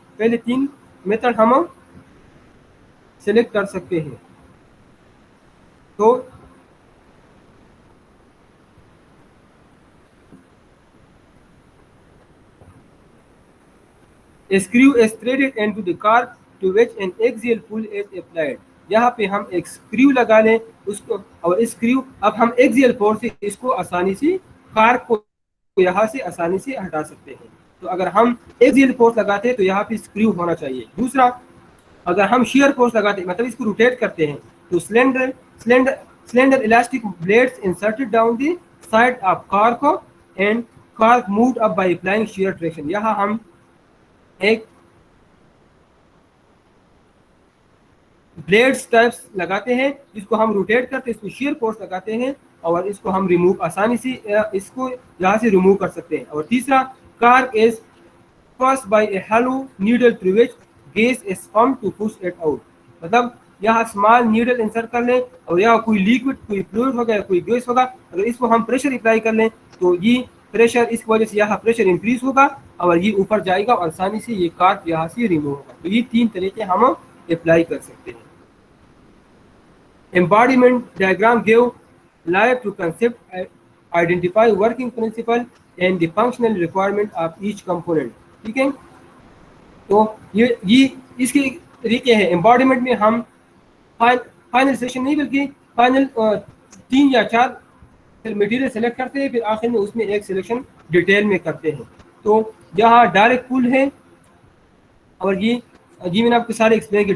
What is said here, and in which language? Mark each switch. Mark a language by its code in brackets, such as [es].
[ur] پہلے 3 میتھڈ ہم سلیکٹ کر سکتے ہیں. [en] تو A screw is threaded into the car to which an axial pull is applied. [ur] یہاں پہ ہم ایک اسکریو لگا لیں اس کو, اور اس اسکریو اب ہم ایکزیل فورس سے اس کو آسانی سے کار کو یہاں سے آسانی سے ہٹا سکتے ہیں. تو اگر ہم ایکزیل فورس لگاتے ہیں تو یہاں پہ اسکریو ہونا چاہیے. دوسرا اگر ہم شیئر فورس لگاتے ہیں مطلب اس کو روٹیٹ کرتے ہیں تو cylinder [en] elastic blades inserted down the side of car and car moved up by applying shear traction. [ur] یہاں ہم ایک بلیڈز ٹائپس لگاتے ہیں جس کو ہم روٹیٹ کرتے ہیں, اس کو شیئر فورس لگاتے ہیں اور اس کو ہم ریموو آسانی سے اس کو یہاں سے ریموو کر سکتے ہیں. [en] اور تیسرا car is passed by a hollow needle through which gas is pumped to push it out. [ur] مطلب یہاں اسمال نیڈل انسرٹ کر لیں اور یہاں کوئی لیکوڈ کوئی فلوئڈ ہوگا یا کوئی گیس ہوگا, اگر اس کو ہم پریشر اپلائی کر لیں تو یہ پریشر اس کی وجہ سے یہاں پریشر انکریز ہوگا اور یہ اوپر جائے گا اور آسانی سے یہ کارک یہاں سے ریموو ہوگا. تو یہ 3 طریقے ہم اپلائی کر سکتے ہیں. [en] Embodiment diagram give life to concept, identify working principle and the functional requirement of each component. [ur] ٹھیک ہے, تو یہ اس کے طریقے ہیں. Embodiment میں ہم فائنل سیشن نہیں بلکہ فائنل 3 یا 4 مٹیریل سلیکٹ کرتے ہیں, پھر آخر میں اس میں ایک سلیکشن ڈیٹیل میں کرتے ہیں. تو یہاں ڈائریکٹ پول ہے اور یہ میں نے آپ کو سارے ایکسپلین کیا.